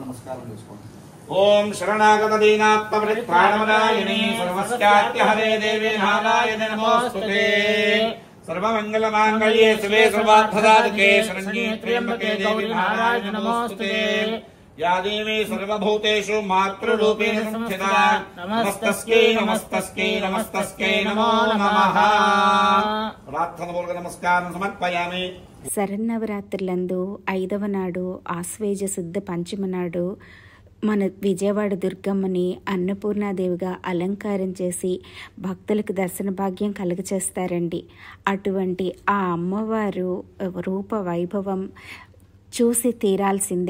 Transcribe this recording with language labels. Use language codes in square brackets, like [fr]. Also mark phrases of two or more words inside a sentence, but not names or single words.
[te] నమస్కారం చేసుకోండి [sa] ओम शरणागत दीनात्मपरित्राणवरायिणी सर्वस्यात्यहरे देवी नारायण नमोस्तुते सर्वमंगलमांगल्ये शिवे सर्वार्थसाधके शरण्ये त्र्यंबके देवी नारायण नमोस्तुते या देवी सर्वभूतेषु मातृरूपेण संस्थिता नमस्तस्यै नमस्तस्यै नमस्तस्यै नमो नमः प्रार्थनापूर्वक नमस्कारं समर्पयामि। [te] శరన్నవరాత్రులందు 5వ నాడు ఆశ్వేజ శుద్ధ పంచమ నాడు మన విజయవాడ దుర్గమ్మని అన్నపూర్ణాదేవిగా అలంకారం చేసి భక్తులకు దర్శన భాగ్యం కలుగచేస్తారండి. అటువంటి ఆ అమ్మవారు రూప వైభవం చూసి తీరాల్సిందే.